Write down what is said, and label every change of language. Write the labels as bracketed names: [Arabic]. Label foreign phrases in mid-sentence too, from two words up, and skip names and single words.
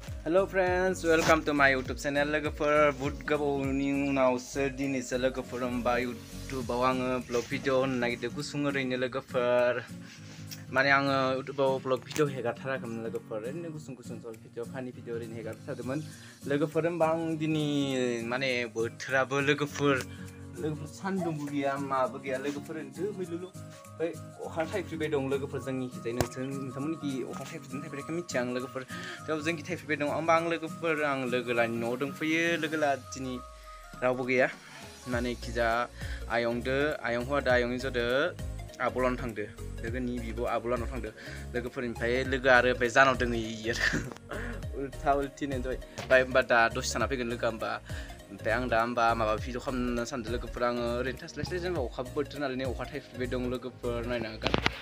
[English] Hello friends, welcome to my YouTube channel. [Bodo] Logofor gwbauni onausw dinisa logofor ba YouTube aw [English] vlog video [Bodo] nagido gusung oरैनो logofor माने आङो YouTube [English] vlog video [Bodo] हेगारथाराखैमोन लोगोफोर ओरैनो गुसुं [English] short video funny video [Bodo] ओरैनो हेगारथारदोंमोन लोगोफोर होमबा आं दिनै माने बोथोराबो लोगोफोर सान्दुंबो गैया माबो गैया लोगोफोर दोमैलुलु बै अखा थाइफ्रिबाय दं लोगोफोर जोंनि खिजाय नोंथांमोननि अखा थाइफ्रिदों थाइफ्रियाखै मिथिया आं लोगोफोर थेवबो जोंनि थाइफ्रिबाय दं होमबा आं लोगोफोर आं लोगोलानि न'आव दंफैयो लोगोला दिनै रावबो गैया माने खिजा आयं हौवादो आयंनि जदो आबलानो थांदो लोगोनि बिब' आबलानाव थांदो लोगोफोरनिफ्राय लोगो आरो ओमफ्राय जानाव दोंहैयो उल्था उल्थिनो ओमफ्राय होमबा दा दसे थाना फैगोन लोगोआ होमबा ओमफ्राय आं दा होमबा माबा भिडिअ खालामनो सानदों लोगोफोर आङो ओरैनो थास्लायस्लाय जेनेबा अखा बोथोर नालाय अखा थाइफ्रिबाय दं लोगोफोर नायनो हागोन